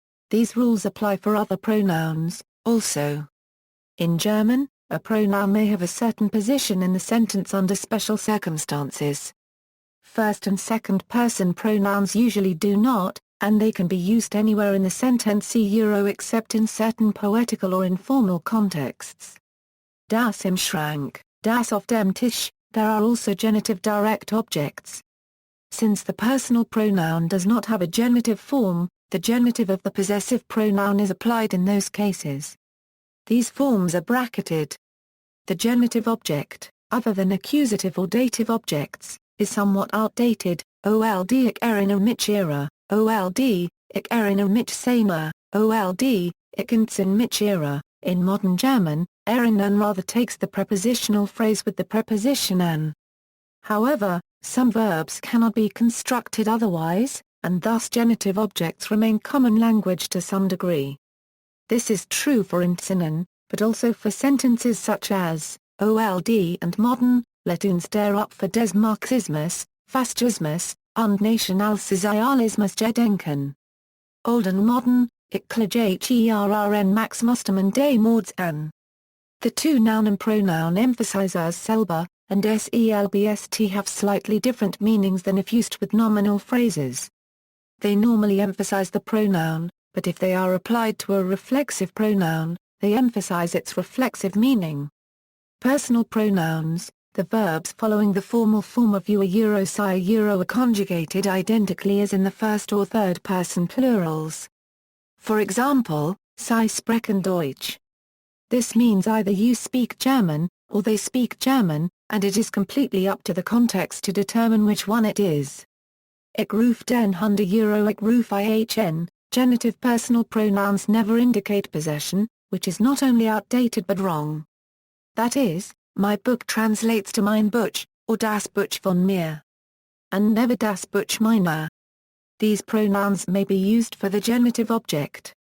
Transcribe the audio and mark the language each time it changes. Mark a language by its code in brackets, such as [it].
[en] These rules apply for other pronouns, also. In German, a pronoun may have a certain position in the sentence under special circumstances. First and second person pronouns usually do not, and they can be used anywhere in the sentence except in certain poetical or informal contexts. [de] Das im Schrank, das auf dem Tisch. [en] There are also genitive direct objects. Since the personal pronoun does not have a genitive form, the genitive of the possessive pronoun is applied in those cases. These forms are bracketed. The genitive object, other than accusative or dative objects, is somewhat outdated. [de] Old ich erinnere mich ihrer, old ich erinnere mich seiner, old ich entsinne mich ihrer. [en] In modern German, erinnern rather takes the prepositional phrase with the preposition an. However, some verbs cannot be constructed otherwise, and thus genitive objects remain common language to some degree. This is true for entsinnen, but also for sentences such as, old and modern, [de] let uns der Opfer des Marxismus, Faschismus, und Nationalsozialismus gedenken. [en] Old and modern, [de] ich klage herren Max Mustermann des Mords an. [en] The two noun and pronoun emphasize as selber, and selbst have slightly different meanings than if used with nominal phrases. They normally emphasize the pronoun, but if they are applied to a reflexive pronoun, they emphasize its reflexive meaning. Personal pronouns, the verbs following the formal form of you are conjugated identically as in the first or third person plurals. For example, [de] Sie sprechen Deutsch. [en] This means either you speak German, or they speak German, and it is completely up to the context to determine which one it is. [de] Ich rufe den Hunde ich rufe ihn. [en] Genitive personal pronouns never indicate possession, which is not only outdated but wrong. That is, my book translates to [de] mein Buch, [en] or [de] das Buch von mir. [en] And never [de] das Buch meiner. [en] These pronouns may be used for the genitive object.